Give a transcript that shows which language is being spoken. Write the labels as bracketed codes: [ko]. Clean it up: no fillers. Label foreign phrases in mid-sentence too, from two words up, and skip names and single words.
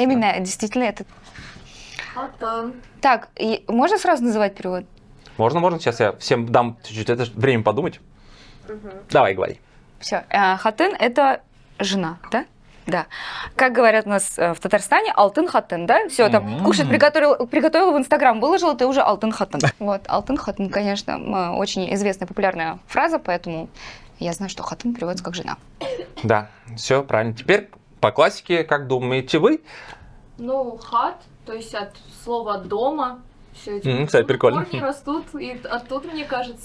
[ru] Эмине, действительно, это... Так, можно сразу называть перевод? Можно. Сейчас я всем дам чуть-чуть это время подумать. Давай, говори. Все. Хатын – это жена, да? Да. Как говорят у нас в Татарстане, [tt] алтын хатын, да? [ru] Все, там, кушать приготовила в Инстаграм, выложила, ты уже [tt] алтын хатын. Вот, алтын хатын, [ru] конечно, очень известная, популярная фраза, поэтому я знаю, что хатын переводится как жена. Да, все правильно. Теперь по классике, как думаете вы? Ну, хат, то есть от слова дома. Все эти Кстати, прикольно. корни растут, и оттуда, мне кажется.